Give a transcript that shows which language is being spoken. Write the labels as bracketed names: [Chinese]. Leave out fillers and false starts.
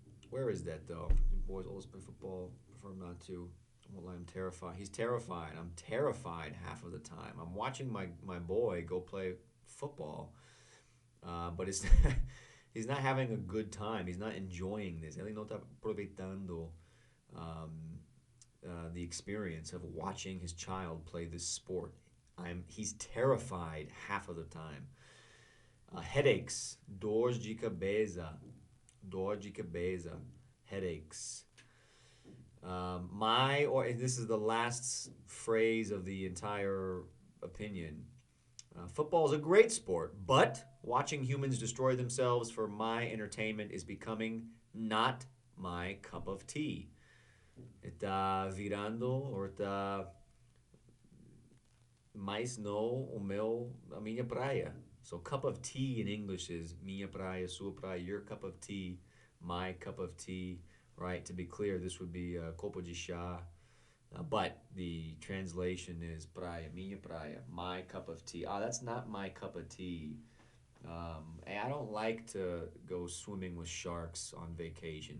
[English] Where is that though? Boys always play football. Prefer not to. Well, I'm terrified. He's terrified. I'm terrified half of the time. I'm watching my boy go play football, but it's he's not having a good time. He's not enjoying this. [Portuguese] Ele não está aproveitando [English] the experience of watching his child play this sport. He's terrified half of the time. Headaches, [Portuguese] dores de cabeça, dor de cabeça, [English] headaches. This is the last phrase of the entire opinion. Football is a great sport, but watching humans destroy themselves for my entertainment is becoming not my cup of tea. [Portuguese] Está virando, or está mais no a minha praia. [English] So cup of tea in English is [Portuguese] minha praia, sua praia, [English] your cup of tea, my cup of tea, right? To be clear, this would be [Portuguese] copo de chá, [English] but the translation is [Portuguese] praia, minha praia, [English] my cup of tea. That's not my cup of tea. I don't like to go swimming with sharks on vacation.